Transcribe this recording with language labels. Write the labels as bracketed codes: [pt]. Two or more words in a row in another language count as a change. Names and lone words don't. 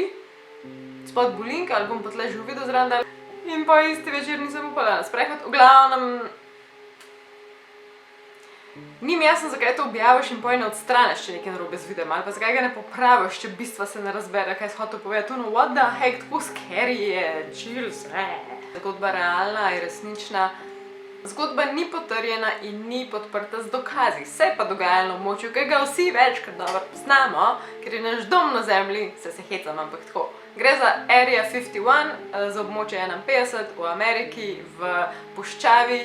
[sl] Spod bulinka ali bom pa tle že v video zraven dala. In pa isti večer nisem upala na sprehod. V glavnem, ni mi jasno, zakaj to objaviš in poj ne odstraniš, če nekaj narobe z videom, ali pa zakaj ga ne popraviš, če bistva se ne razbere, kaj si hotel povedati. [en] No, what the heck, [sl] tako scary je, chills, Zgodba realna je resnična. Zgodba ni potrjena in ni podprta z dokazi. Se je pa dogajalo v območju, ki ga vsi večkrat dobro poznamo, ker je naš dom na zemlji, se hecam, ampak tako. Gre za Area 51, za območje 51 v Ameriki, v puščavi.